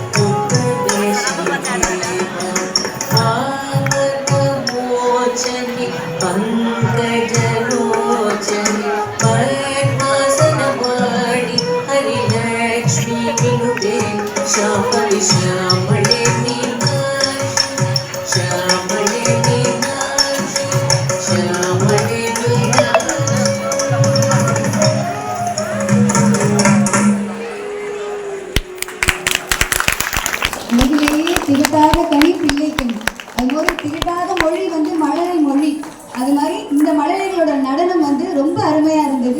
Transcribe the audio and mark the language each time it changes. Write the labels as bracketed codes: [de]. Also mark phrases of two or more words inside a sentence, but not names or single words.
[sa] पंकजलोचनी पद्मासनवाणी हरिलक्ष्मी विनुते शाम्भवी श्यामले मीनाक्षी, श्यामले मीनाक्षी, श्यामले [ta] மொழியிலேயே திருட்டாத கனி பிள்ளைக்கும், அதுபோல திருட்டாத மொழி வந்து மழலை மொழி. அது மாதிரி இந்த மழலைகளோட நடனம் வந்து ரொம்ப அருமையாக இருந்தது.